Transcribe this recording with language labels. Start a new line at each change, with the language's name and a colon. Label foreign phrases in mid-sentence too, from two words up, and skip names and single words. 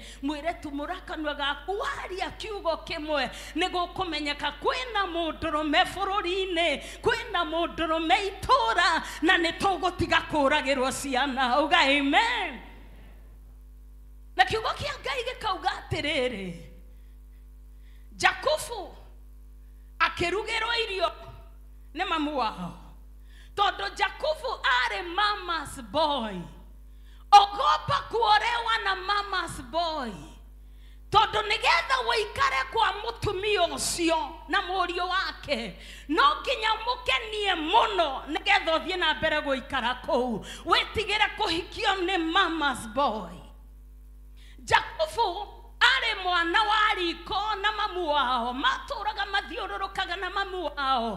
Kikuyu: Mwĩre tumũra kanua gaku waria kiugo kĩmwe nĩ gũkũmenyeka kwĩna mũndũrũme bũrũri-inĩ, kwĩna mũndũrũme itũũra, na nĩ tũgũtiga kũragĩrwo ciana. Uga amen. Na kiugo kĩa Ngai gĩkauga atĩrĩrĩ, Jakubu akĩrugĩrwo irio nĩ mamu wao, tondũ Jakubu arĩ
English: mama's boy.
Swahili: Ogopa kuolewa na
English: mama's boy,
Kikuyu: tondũ nĩgetha wĩikare kwa mũtumia ũcio na mũriũ wake no nginya mũkenie mũno nĩgetha ũthiĩ na mbere gũikara kũu. Wĩtigĩre kũhikio nĩ
English: mama's boy.
Kikuyu: Jakubu arĩ mwana wa riko na mamu wao, matũraga mathiũrũrũkaga na mamu wao.